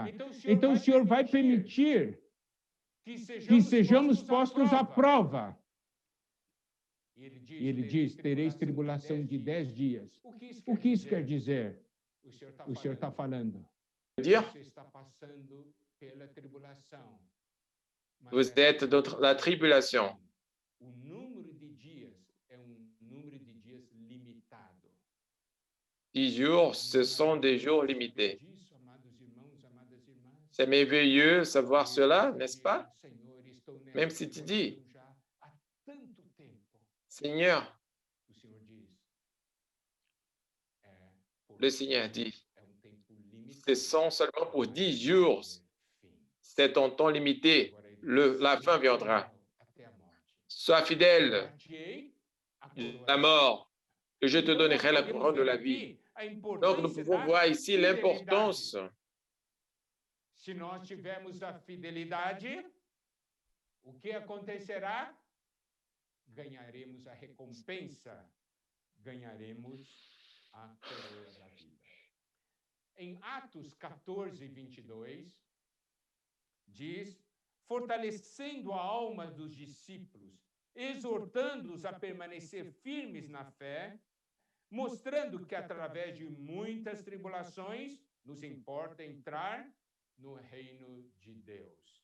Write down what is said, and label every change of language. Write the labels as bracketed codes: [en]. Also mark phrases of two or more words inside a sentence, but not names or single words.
[pt] Então o Senhor vai permitir que sejamos postos à prova. E ele diz: tereis tribulação de 10 dias. O que isso quer dizer? O Senhor está falando. [fr] Dire, [pt] Você está passando pela tribulação. [fr] vous êtes dans la tribulation. [pt] O número de dias é número de dias limitado. [fr] 10 jours, ce sont des jours limités. C'est merveilleux de savoir cela, n'est-ce pas? Même si tu dis, Seigneur, le Seigneur dit, ce sont seulement pour 10 jours. C'est ton temps limité. La fin viendra. Sois fidèle la mort, et je te donnerai la couronne de la vie. Donc, nous pouvons voir ici l'importance. [pt] Se nós tivermos a fidelidade, o que acontecerá? Ganharemos a recompensa, ganharemos a coroa da vida. Em Atos 14, 22, diz: fortalecendo a alma dos discípulos, exortando-os a permanecer firmes na fé, mostrando que através de muitas tribulações nos importa entrar no reino de Deus.